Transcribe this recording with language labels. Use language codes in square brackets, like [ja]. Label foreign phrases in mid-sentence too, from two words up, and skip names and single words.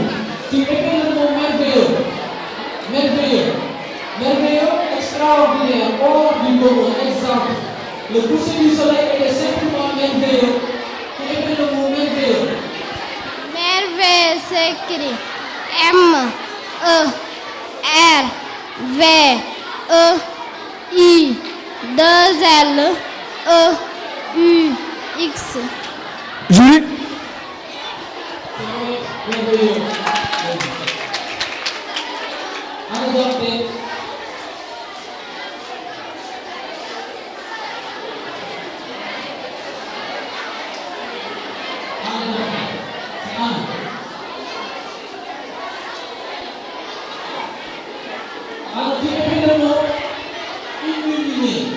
[fr] Tu épelles le mot merveilleux. Merveilleux, extraordinaire, hors du commun. Exemple, le coucher du soleil était simplement merveilleux. Tu épelles le mot merveilleux. Merveille s'écrit M-E-R-V-E-I-2-L-E-U-X. Jury. Merveilleux. Adopté. Alors, tu épelles le mot illuminé.